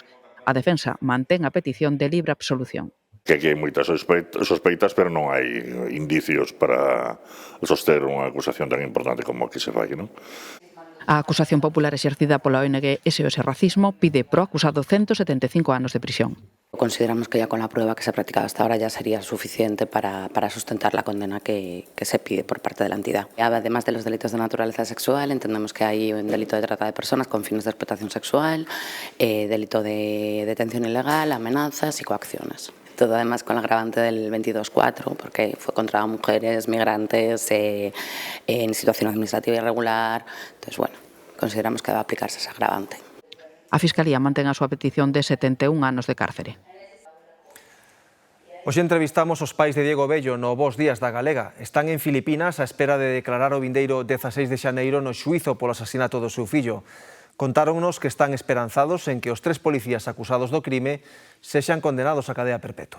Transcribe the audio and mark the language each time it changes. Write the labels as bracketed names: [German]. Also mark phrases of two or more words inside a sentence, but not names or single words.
[Galician] A defensa mantén a petición de libre absolución. Que aquí hai moitas sospeitas, pero non hai indicios para soster unha acusación tan importante como a que se fai, non? A acusación popular exercida pola ONG SOS Racismo pide pro acusado 175 anos de prisión. [Spanish] Consideramos que ya con la prueba que se ha practicado hasta ahora ya sería suficiente para sustentar la condena que se pide por parte de la entidad. Además de los delitos de naturaleza sexual, entendemos que hay un delito de trata de personas con fines de explotación sexual, delito de detención ilegal, amenazas y coacciones. Todo además con el agravante del 22.4, porque fue contra mujeres migrantes en situación administrativa irregular. Entonces, bueno, consideramos que debe aplicarse ese agravante. [Galician] A Fiscalía mantén a súa petición de 71 anos de cárcere. Hoxe entrevistamos os pais de Diego Bello no Bos Días da Galega. Están en Filipinas á espera de declarar o vindeiro 16 de xaneiro no xuízo polo asasinato do seu fillo. Contáronnos que están esperanzados en que os 3 policías acusados do crime sexan condenados a cadea perpetua.